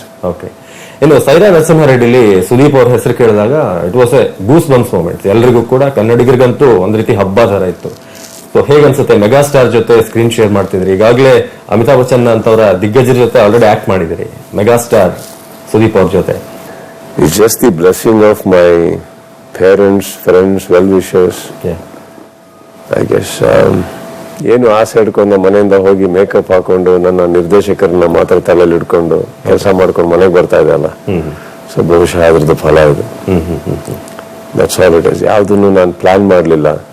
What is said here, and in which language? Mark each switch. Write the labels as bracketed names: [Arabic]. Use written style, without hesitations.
[Kannada] Okay, ಇನ್ನು ಸೈರಾ ನರಸಿಂಹಾರೆಡ್ಡಿಲಿ ಸುದೀಪ್ ಅವ್ರ ಹೆಸರು ಕೇಳಿದಾಗ [English] It was a goose bumps moment. [Kannada] ಎಲ್ರಿಗೂ ಕೂಡ, ಕನ್ನಡಿಗರಿಗಂತೂ ಒಂದ್ ರೀತಿ ಹಬ್ಬ ತರ ಇತ್ತು. ಸೊ ಹೇಗನ್ಸುತ್ತೆ? ಮೆಗಾಸ್ಟಾರ್ ಜೊತೆ ಸ್ಕ್ರೀನ್ ಶೇರ್ ಮಾಡ್ತಿದ್ರಿ, ಈಗಾಗಲೇ ಅಮಿತಾಬ್ ಬಚ್ಚನ್ ಅಂತವರ ದಿಗ್ಗಜರ ಜೊತೆ ಆಲ್ರೆಡಿ ಆಕ್ಟ್ ಮಾಡಿದಿರಿ, ಮೆಗಾಸ್ಟಾರ್ ಸುದೀಪ್ ಅವ್ರ ಜೊತೆ. [English] It's just the blessing of my parents, friends, well-wishers. I guess [Kannada] ಏನು ಆಸೆ ಇಟ್ಕೊಂಡು ಮನೆಯಿಂದ ಹೋಗಿ ಮೇಕಪ್ ಹಾಕೊಂಡು ನನ್ನ ನಿರ್ದೇಶಕರನ್ನ ಮಾತ್ರ ತಲೆಯಲ್ಲಿ ಇಟ್ಕೊಂಡು ಕೆಲಸ ಮಾಡ್ಕೊಂಡು ಮನೆಗೆ ಬರ್ತಾ ಇದೆ ಅಲ್ಲ. ಸೊ ಬಹುಶಃ ಅದ್ರದ್ದು ಫಲ ಇದು. [English] That's all it is. [Kannada] ಯಾವ್ದನ್ನು ನಾನು ಪ್ಲಾನ್ ಮಾಡ್ಲಿಲ್ಲ.